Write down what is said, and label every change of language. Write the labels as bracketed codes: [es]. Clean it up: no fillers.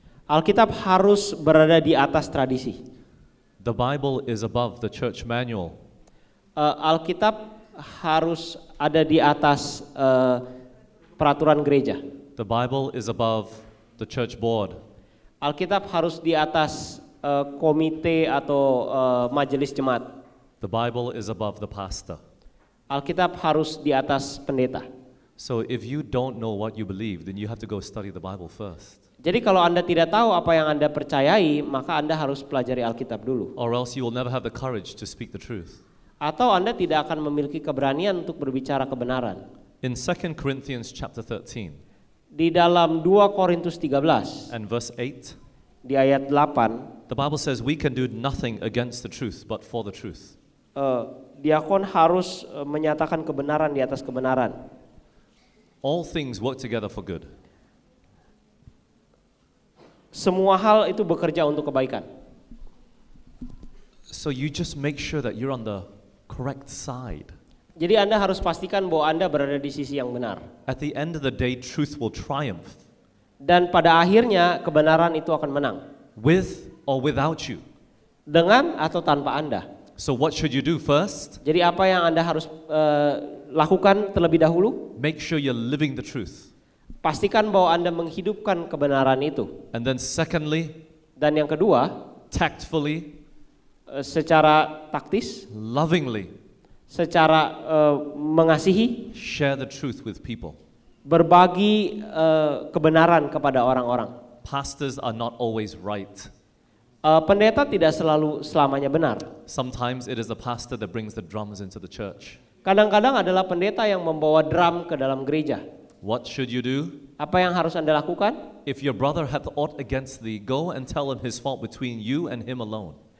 [id] Alkitab harus berada di atas tradisi. [en] The Bible is above the church manual. [id] Alkitab harus ada di atas peraturan gereja. [en] The Bible is above the church board. [id] Alkitab harus di atas komite atau majelis jemaat. [en] The Bible is above the pastor. [id] Alkitab harus di atas pendeta. [en] So if you don't know what you believe, then you have to go study the Bible first. [id] Jadi kalau Anda tidak tahu apa yang Anda percayai, maka Anda harus pelajari Alkitab dulu. [en] Or else you will never have the courage to speak the truth. [id] Atau Anda tidak akan memiliki keberanian untuk berbicara kebenaran. [en] In 2 Corinthians chapter 13 [id] Di dalam 2 Korintus 13 [en] and verse 8, [id] di ayat 8, [en] the Bible says we can do nothing against the truth but for the truth. [id] diakon harus menyatakan kebenaran di atas kebenaran. [en] All things work together for good. [id] Semua hal itu bekerja untuk kebaikan. [en] So you just make sure that you're on the correct side. [id] Jadi Anda harus pastikan bahwa Anda berada di sisi yang benar. [en] At the end of the day, truth will triumph. [id] Dan pada akhirnya kebenaran itu akan menang. [en] With or without you. [id] Dengan atau tanpa Anda. [en] So what should you do first? [id] Jadi apa yang Anda harus lakukan terlebih dahulu? [en] Make sure you're living the truth. [id] Pastikan bahwa Anda menghidupkan kebenaran itu. [en] And then secondly, [id] Dan yang kedua, [en] tactfully, [id] secara taktis, [en] lovingly, [id] secara mengasihi, [en] share the truth with people. [id] berbagi kebenaran kepada orang-orang. [en] Pastors are not always right. [id] Pendeta tidak selalu selamanya benar. [en] Sometimes it is the pastor that brings the drums into the church. [id] Kadang-kadang adalah pendeta yang membawa drum ke dalam gereja. [en] What should you do? [id] Apa yang harus Anda lakukan? [en] If your brother hath aught against thee, go and tell him his fault between you and him alone.